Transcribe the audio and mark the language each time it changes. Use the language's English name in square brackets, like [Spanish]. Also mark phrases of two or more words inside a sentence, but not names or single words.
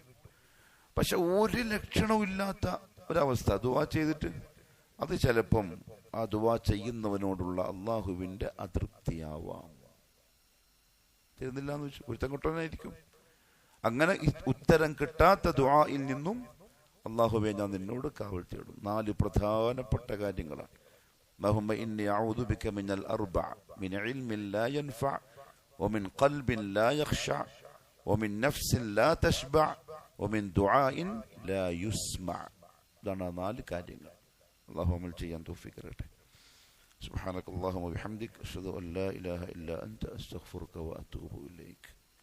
[Malayalam] പക്ഷെ ഒരു ലക്ഷണവും ഇല്ലാത്ത ഒരവസ്ഥ ദുആ ചെയ്തിട്ട്, അത് ചിലപ്പം ആ ദുആ ചെയ്യുന്നവനോടുള്ള അള്ളാഹുവിന്റെ അതൃപ്തിയാവാം. തരുന്നില്ല എന്ന് വെച്ചു ഒരുത്തം കൊട്ടനായിരിക്കും. അങ്ങനെ ഉത്തരം കിട്ടാത്ത ദുആയിൽ നിന്നും അള്ളാഹുവേ ഞാൻ നിന്നോട് കാവൽ തേടും. 4 പ്രധാനപ്പെട്ട കാര്യങ്ങളാണ്. [Arabic] اللهم إني أعوذ بك من الأربع: من علم لا ينفع، ومن قلب لا يخشع، ومن نفس لا تشبع، ومن دعاء لا يسمع. [Malayalam] دعنا 4 കാര്യങ്ങൾ. അല്ലാഹു അമൽ ചെയ്യാൻ തൗഫീഖ് തരട്ടെ. [Arabic] سبحانك اللهم وبحمدك أشهد أن لا إله إلا أنت أستغفرك وأتوب إليك.